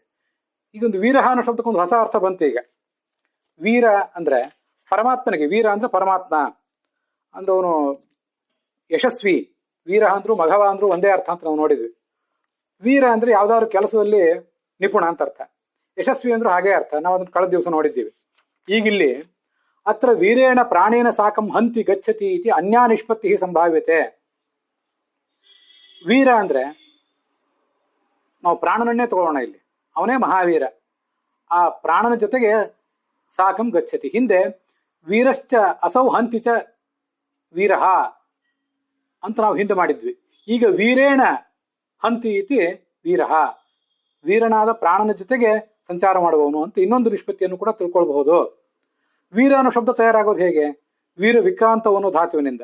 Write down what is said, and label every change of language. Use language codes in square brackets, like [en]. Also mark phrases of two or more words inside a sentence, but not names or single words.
[kn] ಈಗೊಂದು ವೀರಹ ಅನ್ನೋ ಶಬ್ದಕ್ಕೊಂದು ಹೊಸ ಅರ್ಥ ಬಂತು ಈಗ. ವೀರ ಅಂದ್ರೆ ಪರಮಾತ್ಮನಿಗೆ, ವೀರ ಅಂದ್ರೆ ಪರಮಾತ್ಮ ಅಂದ್ರೆ ಅವನು ಯಶಸ್ವಿ. ವೀರ ಅಂದ್ರು ಮಘವ ಅಂದ್ರು ಒಂದೇ ಅರ್ಥ ಅಂತ ನಾವು ನೋಡಿದ್ವಿ. ವೀರ ಅಂದ್ರೆ ಯಾವ್ದಾದ್ರು ಕೆಲಸದಲ್ಲಿ ನಿಪುಣ ಅಂತ ಅರ್ಥ. ಯಶಸ್ವಿ ಅಂದ್ರೂ ಹಾಗೆ ಅರ್ಥ. ನಾವು ಅದನ್ನ ಕಳೆದ ದಿವಸ ನೋಡಿದ್ದೀವಿ. ಈಗಿಲ್ಲಿ [sa] ಅತ್ರ ವೀರೇಣ ಪ್ರಾಣೇನ ಸಾಕಂ ಹಂತಿ ಗಚ್ಚತಿ ಇತಿ ಅನ್ಯಾ ನಿಷ್ಪತ್ತಿ ಸಂಭಾವ್ಯತೆ. [kn] ವೀರ ಅಂದ್ರೆ ನಾವು ಪ್ರಾಣನನ್ನೇ ತಗೊಳ್ಳೋಣ, ಇಲ್ಲಿ ಅವನೇ ಮಹಾವೀರ. ಆ ಪ್ರಾಣನ ಜೊತೆಗೆ [sa] ಸಾಕಂ ಗಚ್ಚತಿ. [kn] ಹಿಂದೆ [sa] ವೀರಶ್ಚ ಅಸೌ ಹಂತಿ ಚ ವೀರಹ [kn] ಅಂತ ನಾವು ಹಿಂದೆ ಮಾಡಿದ್ವಿ. ಈಗ [sa] ವೀರೇಣ ಹಂತಿ ಇತಿ ವೀರಹ, [kn] ವೀರನಾದ ಪ್ರಾಣನ ಜೊತೆಗೆ ಸಂಚಾರ ಮಾಡುವವನು ಅಂತ ಇನ್ನೊಂದು ನಿಷ್ಪತ್ತಿಯನ್ನು ಕೂಡ ತಿಳ್ಕೊಳ್ಬಹುದು. ವೀರ ಅನ್ನೋ ಶಬ್ದ ತಯಾರಾಗೋದು ಹೇಗೆ? ವೀರ ವಿಕ್ರಾಂತವು ಅನ್ನೋ ಧಾತುವಿನಿಂದ.